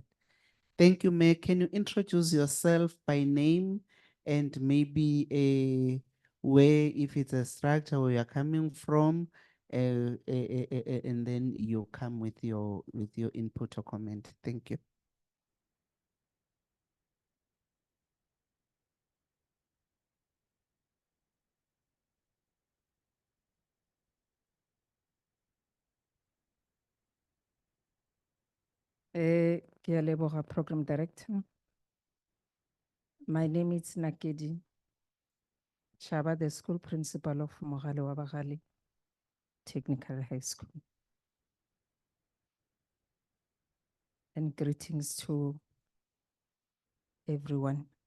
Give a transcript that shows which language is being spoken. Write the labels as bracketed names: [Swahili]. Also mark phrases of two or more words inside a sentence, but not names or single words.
[English] Thank you, Mayor. Can you introduce yourself by name and maybe where, if it's a structure where you're coming from, and then you come with your input or comment. Thank you. [Northern Sotho] Ke a leboga, [English] Program Director. My name is Nakedi Chaba, the school principal of Mogale wa Bagale Technical High School. And greetings to everyone.